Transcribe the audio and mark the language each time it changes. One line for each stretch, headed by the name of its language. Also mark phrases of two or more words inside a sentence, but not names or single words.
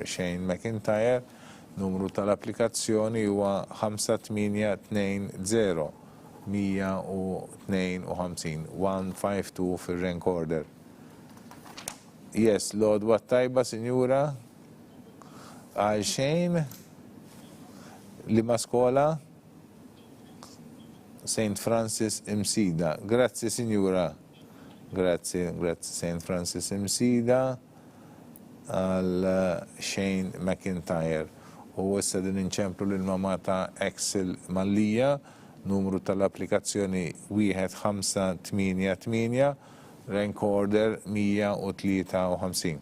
Maltese: Shane McIntyre, numru tal-applikazzjoni huwa 5820 152 152 fil-rank order. Yes, l-odwa tajba, sinjura, għal Shane, li ma skola? St. Francis Imsida.
Italian: Grazie, signora. Grazie St.
Maltese: Francis Imsida għal Shane McIntyre. U issa din inċemplu l-mama ta' Axel Mallija, numru tal-applikazzjoni 1588, rank order 153.